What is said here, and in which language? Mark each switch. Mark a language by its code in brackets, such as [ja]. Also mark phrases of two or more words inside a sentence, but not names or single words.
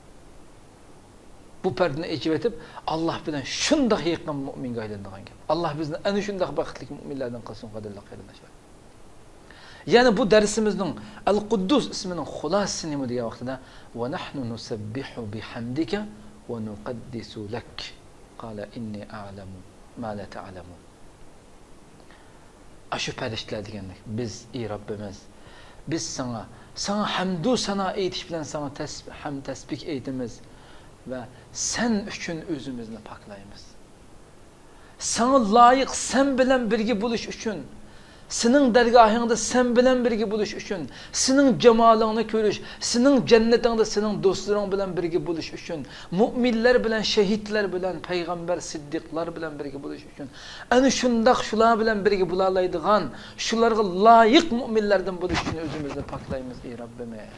[uz] Bu pardani ichib o'tib, Alloh bilan shunday yaqin mu'minga aylanadigan gap. Alloh bizni ana shunday baxtli mu'minlardan qilsin, qadrli qarindoshlar. Yani bu dersimizning Al-Quddus ismining xulosasi nima degan vaqtida [ar] ونحن نسبح بحمدك ونقدس لك. قال إني أعلم ما لا تعلمون. [uz] Aşu farishtalar deganlik. Biz ey Rabbimiz, biz sana hamdu sana aytish bilan sana tasbih aytamiz va sen uchun o'zimizni poklaymiz. Sana loyiq sen bilan birga bo'lish uchun, sening dargohingda sen bilan birga bo'lish uchun, sening jamolingni ko'rish, sening jannatingda sening do'stlaring bilan birga bo'lish uchun, mu'minlar bilan, shahidlar bilan, payg'ambar, siddiqlar bilan birga bo'lish uchun, ana shundaq shular bilan birga bo'la oladigan, shularga loyiq mu'minlardan bo'lish uchun o'zimizni poklaymiz ey Rabbimiz.